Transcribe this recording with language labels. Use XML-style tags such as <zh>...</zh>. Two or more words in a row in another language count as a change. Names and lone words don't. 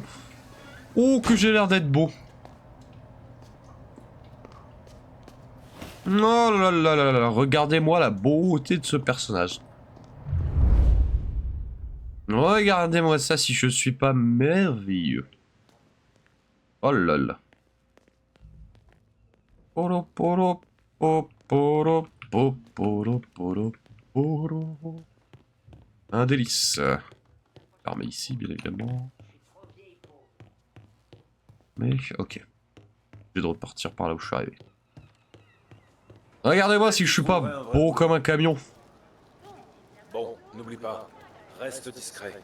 <fr>Oh, que j'ai l'air d'être beau. Oh là là là là, regardez-moi la beauté de ce personnage. Regardez-moi ça si je suis pas merveilleux. Oh là là. Poro poro po poro po poro poro poro. Un délice. Armée ici, bien évidemment. Mais, ok. Je vais repartir par là où je suis arrivé. Regardez-moi si je suis pas beau comme un camion. Bon, n'oublie pas, reste discret.</fr>